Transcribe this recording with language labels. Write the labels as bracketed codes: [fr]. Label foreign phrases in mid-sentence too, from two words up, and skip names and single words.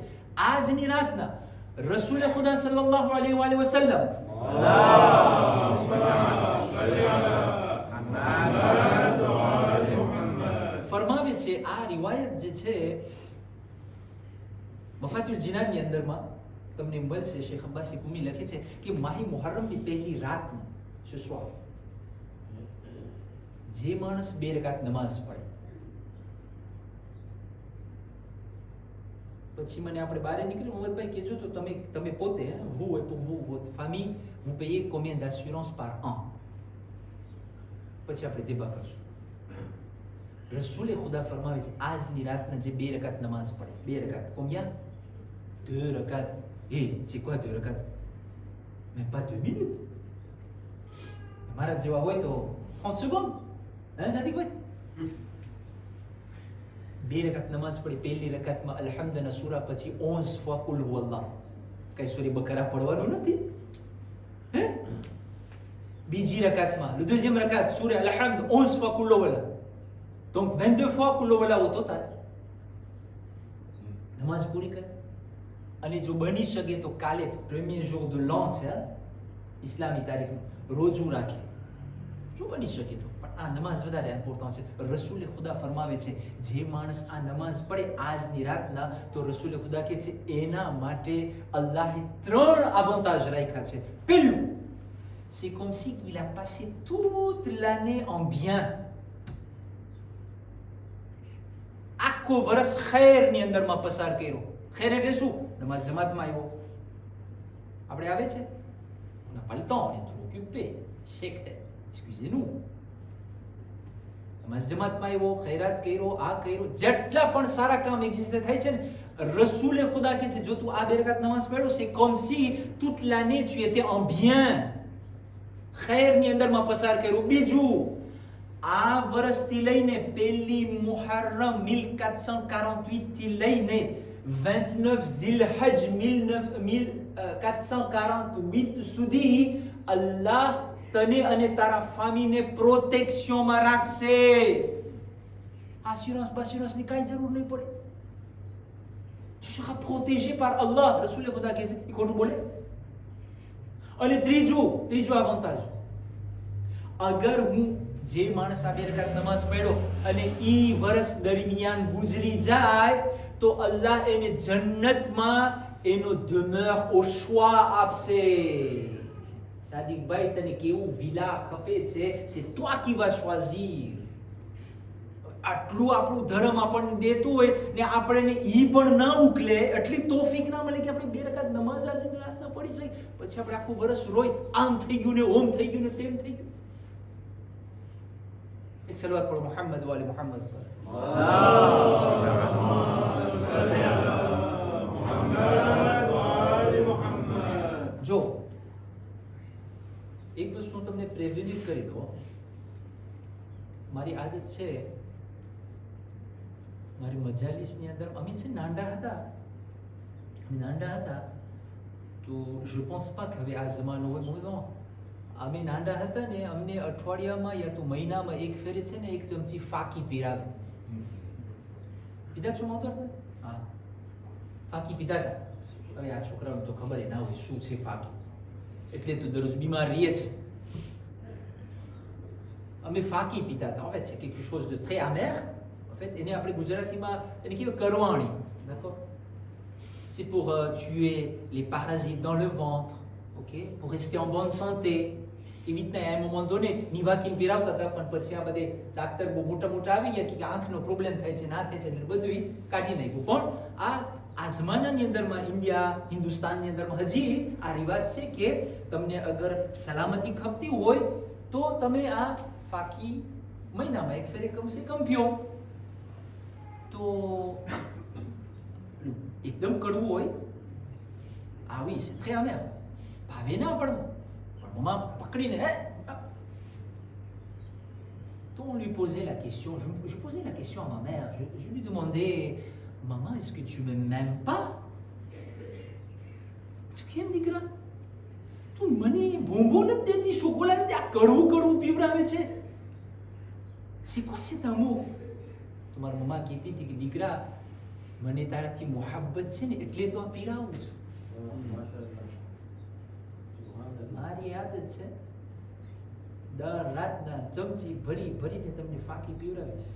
[gu] આજની રાતના રસૂલ ખુદા [ar] صلى الله عليه وسلم [gu] ફરમાવે છે, આ રિવાયત જે છે મફાતુલ જીનાની અંદરમાં તમને મળશે. શેખ અબ્બાસી કુમી લખે છે કે માહી મુહર્રમની પહેલી રાત [fr] ce soir [gu] જે માણસ 2 રકાત નમાઝ પઢે, પછી મને આપણે બહાર નીકળી મોહમ્મદભાઈ કહેજો તો તમે પોતે [fr] vous et pour vous votre famille vous payez combien d'assurance par an, [gu] પછી આપણે દેબા કરશું. રસૂલે ખુદા ફરમાવે છે આજની રાતના જે 2 રકાત નમાઝ પઢે, 2 રકાત combien 2 રકાત. [fr] c'est quoi 2 રકાત? même pas 2 minutes. [gu] મારા જેવા હોય તો 30 secondes, hein સાદિકભાઈ? 2 રકાત નમાઝ પડી, પહેલી રકાતમાં અલ્હમ્દના સૂરા પછી 11 fois કુલ હુવલ્લાહ, કઈ સૂરી બકરા પડવાનું નથી. હે બીજી રકાતમાં, [fr] le deuxième rakat, surah Al-Hamd, 11 fois Qul huwallah. Donc 22 fois Qul huwallah au total. [gu] નમાઝ પૂરી કરે. અને જો બની શકે તો કાલે [fr] premier jour de l'an [gu] છે ઇસ્લામી તારીખનું રોજુ રાખે, જો બની શકે તો. પણ આ નમાઝ વધારે ઇમ્પોર્ટન્ટ છે. રસૂલે ખુદા ફરમાવે છે જે માણસ આ નમાઝ પડે આજની રાતના, તો રસૂલે ખુદા કહે છે એના માટે અલ્લાહે 3 avantages રાખ્યા છે. પહેલું, [fr] c'est comme si qu'il a passé toute l'année en bien. [gu] આખો વર્ષ ખૈરની અંદરમાં પસાર કર્યો. ખૈર એટલે શું? નમાઝ જમાતમાં આવ્યો. આપણે આવે છે, [fr] on n'a pas le temps, on est trop occupé. [gu] શેખ હે, [fr] excusez-nous. [gu] નમાઝ જમાતમાં આવ્યો, ખૈરાત કર્યો, આ કર્યો, જેટલા પણ સારા કામ એક્ઝિસ્ટ થાય છે ને, રસૂલે ખુદા કહે છે જો તું આ 2 રકાત નમાઝ પડ્યો, [fr] c'est comme si toute l'année tu étais en bien. [gu] ખૈરની અંદરમાં પસાર કર્યો. બીજું, આ વર્ષથી લઈને પહેલી મુહર્રમ 1448 થી લઈને 29 ઝિલહજ 1448 સુધી અલ્લાહ તને અને તારા ફામીને પ્રોટેક્શનમાં રાખશે. આશ્યુરન્સની કાંઈ જરૂર નહીં પડે. [fr] Tu seras protégé par Allah. [gu] રસૂલે ખુદા કહે છે, એ ખોટું બોલે? અને ત્રીજું avantage, અગર હું જે માણસ આ 2 રકાત નમાઝ પડ્યો અને ઈ વર્ષ દરમિયાન ગુજરી જાય તો અલ્લાહ એને જન્નતમાં એનો [fr] demeure au choix [gu] આપશે. સાદિકભાઈ તને કેવું વિલા ખપે છે, [fr] c'est toi qui vas choisir. [gu] આટલું આપણું ધર્મ આપણને દેતું હોય ને આપણે ઈ પણ ના ઉકલે, એટલી તોફીક ના મળે કે આપણે 2 રકાત નમાઝ આજે રાતના પડી જાય, પછી આપણે આખું વર્ષ રોય, આમ થઈ ગયું ને ઓમ થઈ ગયું ને તેમ થઈ ગયું. એક સલવાત પઢો મુહમ્મદ વાલે મુહમ્મદ પર. જો એક વસ્તુ હું તમને પ્રેવિનિટ કરી દઉં. મારી આદત છે, મારી મજાલિસની અંદર અમે છે નાના હતા તો [fr] je pense pas que [gu] હવે આ જમાનો હોય. અમે નાના હતા ને, અમને અઠવાડિયામાં યા તો મહિનામાં એક ફેરે છે ને 1 ચમચી ફાકી પીરાવે. પીધા છો માવતર? હા, ફાકી પીધા હતા. હવે આ છોકરાઓને તો ખબર ના હોય શું છે ફાકી, એટલે તો દરરોજ બીમાર રહીએ છે. અમે ફાકી પીતા હતા. [fr] En fait c'est quelque chose de très amer. En fait [gu] એને આપણે ગુજરાતીમાં એને કહેવાય કરવાણી. [fr] D'accord? C'est pour tuer les parasites dans le ventre, ok? Pour rester en bonne santé. [gu] એવી રીતના [fr] à un moment donné [gu] નિવાકીન પીરાવતા હતા, પણ પછી આ બધે ડાક્ટર બહુ મોટા આવી ગયા કે આંખનો પ્રોબ્લેમ થાય છે, ના થાય છે, એટલે બધું કાઢી નાખ્યું. પણ આ જમાનાની અંદરમાં ઇન્ડિયા, હિન્દુસ્તાનની અંદરમાં હજી આ રિવાજ છે કે તમને અગર સલામતી ખપતી હોય તો તમે આ ફાકી મહિનામાં એક ફેરે કમસે કમ પીઓ. તો એકદમ કડવું હોય, આવી છે [fr] très amer, [gu] ભાવે ના પડે, પણ મમ્મા પકડીને તો [fr] on lui posait la question, je posais la question à ma mère, je lui demandais, maman, est-ce que tu ne m'aimes pas? [gu] Tu કેમ દીકરા તું મને બોમ્બો નથી દેતી, ચોકોલા નથી, આ કડવું પીવડાવે છે, [fr] c'est quoi cet amour? [gu] તો મારી મમ્મા કહેતી હતી કે દીકરા મને તારાથી મોહબ્બત છે ને એટલે તો આ પીરાવું છું. મારી આદત છે દર રાતના ચમચી ભરીને તમને ફાકી પીવડાવીશ.